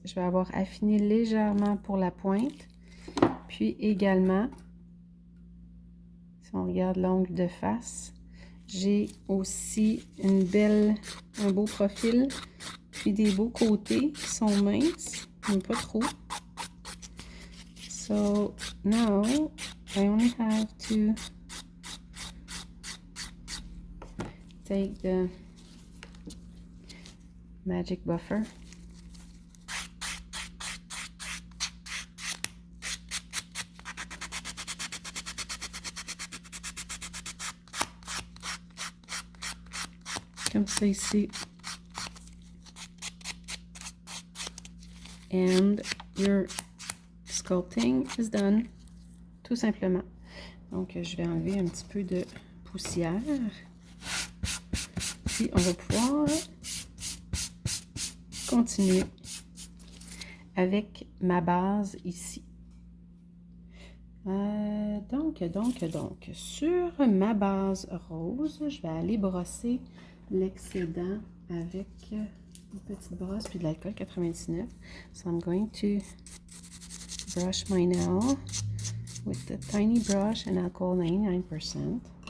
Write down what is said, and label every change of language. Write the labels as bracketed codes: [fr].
[fr] Je vais avoir affiné légèrement pour la pointe, puis également si on regarde l'angle de face, j'ai aussi un beau profil, puis des beaux côtés qui sont minces, mais pas trop. [en] So now I only have to take the magic buffer. [fr] Comme ça ici. [en] And your sculpting is done. [fr] Tout simplement. Donc, je vais enlever un petit peu de poussière. Puis, on va pouvoir continuer avec ma base ici. Donc, sur ma base rose, je vais aller brosser l'excédent avec une petite brosse puis de l'alcool 99. [en] So I'm going to brush my nail with the tiny brush and alcohol 99%.